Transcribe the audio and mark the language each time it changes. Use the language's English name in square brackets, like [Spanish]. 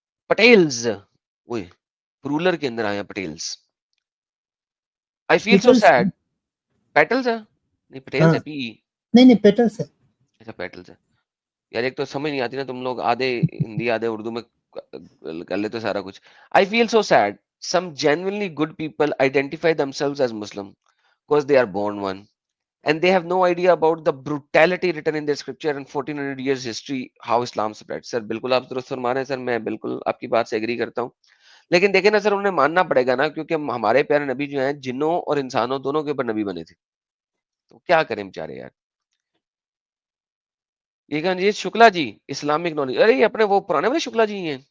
[Urdu] پٹیلز, وہی رولر کے اندر آیا پٹیلز. [English] I feel so [Urdu] پیٹلس سیڈ. پیٹلز ہے نہیں, ہاں پٹیلز ہے, پی. نہیں پیٹلس ہے. اچھا پیٹلز ہے یار. ایک تو سمجھ نہیں آتی نا, تم لوگ آدھے ہندی آدھے اردو میں کر لیتے سارا کچھ. [English] I feel so sad. Some genuinely good people identify themselves as Muslim because they are born one. And they have no idea about the brutality written in their scripture and 1400 years history, how Islam spread. [Urdu] Sir, بالکل آپ درست فرما رہے ہیں سر, میں بالکل آپ کی بات سے ایگری کرتا ہوں. لیکن دیکھیں نا سر, انہیں ماننا پڑے گا نا, کیونکہ ہمارے پیارے نبی جو ہیں جنوں اور انسانوں دونوں کے اوپر نبی بنے تھے. تو کیا کریں بیچارے یار. یہ کہاں جی شکلا جی اسلامک نالج, ارے یہ اپنے وہ پرانے والے شکلا جی ہیں.